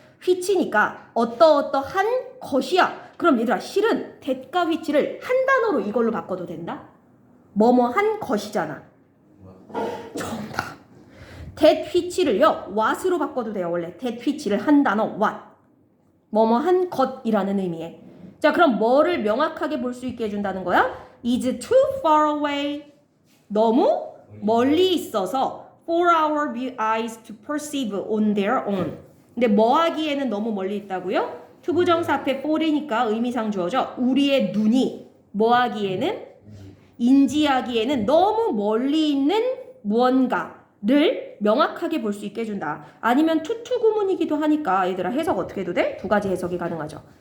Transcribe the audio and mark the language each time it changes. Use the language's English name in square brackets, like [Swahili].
[Korean] which니까 어떠어떠한 것이야. 그럼 얘들아 실은 that과 which를 한 단어로 이걸로 바꿔도 된다? 뭐뭐한 것이잖아. 정답. that which를요 what으로 바꿔도 돼요. 원래 that which를 한 단어 what. 뭐뭐한 것이라는 의미에. 자 그럼 뭐를 명확하게 볼 수 있게 해준다는 거야? [English] is too far away. [Korean] 너무 멀리 있어서 [English] for our eyes to perceive on their own. [Korean] 근데 뭐 하기에는 너무 멀리 있다고요? 투부정사 앞에 for이니까 의미상 주어져. 우리의 눈이 뭐 하기에는? 인지하기에는 너무 멀리 있는 무언가를 명확하게 볼 수 있게 해준다. 아니면 투투 구문이기도 하니까 얘들아 해석 어떻게 해도 돼? 두 가지 해석이 가능하죠.